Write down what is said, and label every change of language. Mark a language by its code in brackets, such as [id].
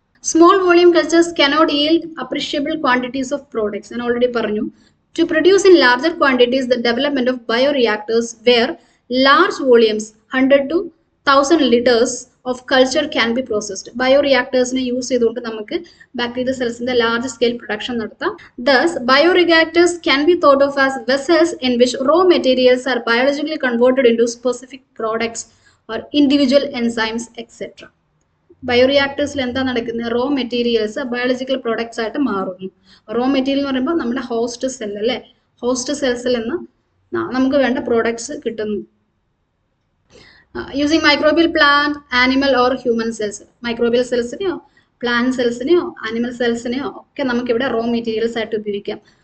[en] Small volume cultures cannot yield appreciable quantities of products. [ml] ഞാൻ already പറഞ്ഞു. [en] To produce in larger quantities, the development of bioreactors where large volumes 100 to 1000 liters of culture can be processed. [ml] ബയോറിയാക്ടേഴ്സിനെ use ചെയ്തുകൊണ്ട് നമുക്ക് bacteria സെൽസിന്റെ large scale production നടത്താം. [en] Thus, bioreactors can be thought of as vessels in which raw materials are biologically converted into specific products or individual enzymes, etc. [ml] ബയോറിയാക്ടേഴ്സിൽ എന്താ നടക്കുന്നത്? Raw materials biological products ആയിട്ട് മാറുന്നു. Raw material എന്ന് പറയുമ്പോൾ നമ്മുടെ host cell അല്ലേ, host സെൽസിൽ നിന്ന് നമുക്ക് വേണ്ട പ്രോഡക്ട്സ് കിട്ടുന്നു. [en] Using microbial plant, animal or human cells. [ml] Microbial സെൽസിനെയോ plant സെൽസിനെയോ animal സെൽസിനെയോ ഒക്കെ നമുക്കിവിടെ റോ മെറ്റീരിയൽസ് ആയിട്ട് ഉപയോഗിക്കാം.